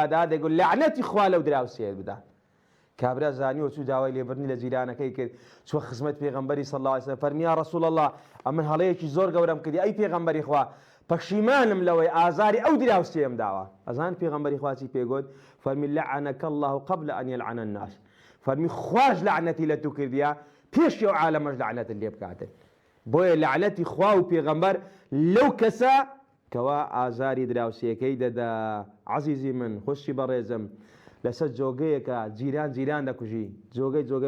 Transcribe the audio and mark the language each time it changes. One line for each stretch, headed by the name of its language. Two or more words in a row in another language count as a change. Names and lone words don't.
Central Kurdish: دەهات دەیگۆ لەعنەتی خوا لەو دراوسەیە بدا کابرا زانیوە چوو داوای لێبڕنی لە جیرانەکەی کرد چوە خزمەت پێغەمبەری
Arabic: صلی الله علیه و سلم
Central Kurdish: فەرمی
Arabic: یا ڕەسوڵ الله
Central Kurdish: ئەمن هەڵەیەکی زۆر گەورەم کردی ئەی پێغەمبەری خوا پەشیمانم لەوەی ئازاری ئەو دراوسەیەم داوە ئەزان پێغەمبەری خوا چی پێگوت فەرمی
Arabic: لعنك الله قبل أن يلعن الناس
Central Kurdish: فەرمی خواش لعنەتی لە تو کردیە پێش ئەو عالەمەش لعنەتت لێ بکاتن بۆیە لعنەتی خوا و پێغەمبەر لەو کەسە کەوا ئازاری دراوسەکەی دەدا عەزیزی من خۆشی بەڕێزم لەسەر جۆگەیەکە جیران دەکوژی جۆگەی